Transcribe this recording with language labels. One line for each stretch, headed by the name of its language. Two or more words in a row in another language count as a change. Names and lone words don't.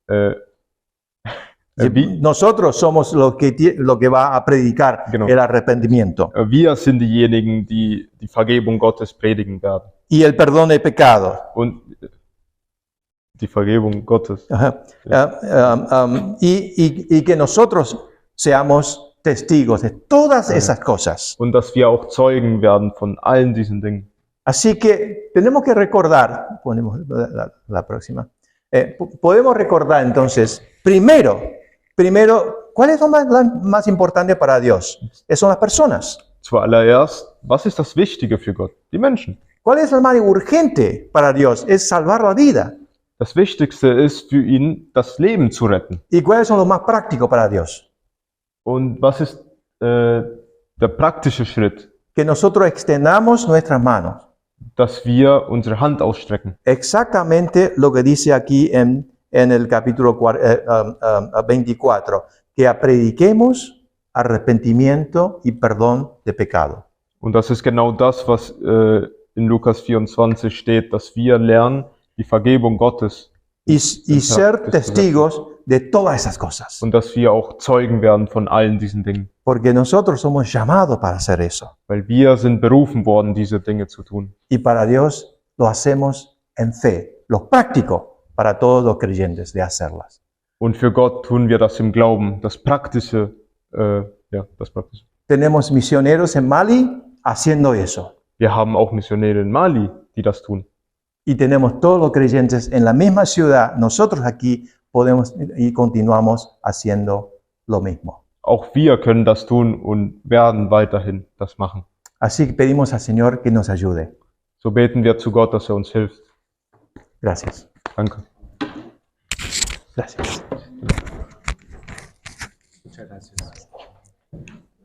Spanish: Nosotros somos lo que va a predicar el arrepentimiento.
German: Wir sind diejenigen, die die Vergebung Gottes predigen werden.
Spanish: y el perdón de pecado.
German: und die Vergebung Gottes. Ajá.
Spanish: Y que nosotros seamos testigos de todas esas cosas.
German: Und dass wir auch Zeugen werden von allen diesen Dingen.
Spanish: Así que tenemos que recordar, ponemos la próxima, podemos recordar entonces, primero, ¿cuál es lo más importante para Dios? Son las personas.
German: Zuallererst, was ist das Wichtige für Gott? Die Menschen.
Spanish: ¿Cuál es lo más urgente para Dios? Es salvar la vida.
German: Das Wichtigste ist für ihn, das Leben zu retten.
Spanish: ¿Y cuáles son los más prácticos para Dios?
German: Und was ist der praktische Schritt?
Spanish: Que nosotros extendamos nuestras manos.
German: Dass wir unsere Hand ausstrecken.
Spanish: Exactamente lo que dice aquí en el capítulo 24, que prediquemos arrepentimiento y perdón de pecado.
German: Und das ist genau das, was in Lukas 24 steht, dass wir lernen, die Vergebung Gottes
Spanish: Y ser testigos de todas esas cosas.
German: und dass wir auch Zeugen werden von allen diesen Dingen.
Spanish: Porque nosotros somos llamados para hacer eso.
German: Weil wir sind berufen worden, diese Dinge zu tun.
Spanish: Y para Dios lo hacemos en fe, lo práctico para todos los creyentes de hacerlas.
German: Und für Gott tun wir das im Glauben, das Praktische. Das Praktische.
Spanish: Tenemos misioneros en Mali haciendo eso.
German: Wir haben auch Missionäre in Mali, die das tun.
Spanish: Y tenemos todos los creyentes en la misma ciudad. Nosotros aquí podemos y continuamos haciendo lo mismo.
German: Auch wir können das tun und werden weiterhin das machen.
Spanish: Así que pedimos al Señor que nos ayude.
German: So beten wir zu Gott, dass uns hilft.
Spanish: Gracias.
German: Danke.
Spanish: Gracias. Muchas gracias.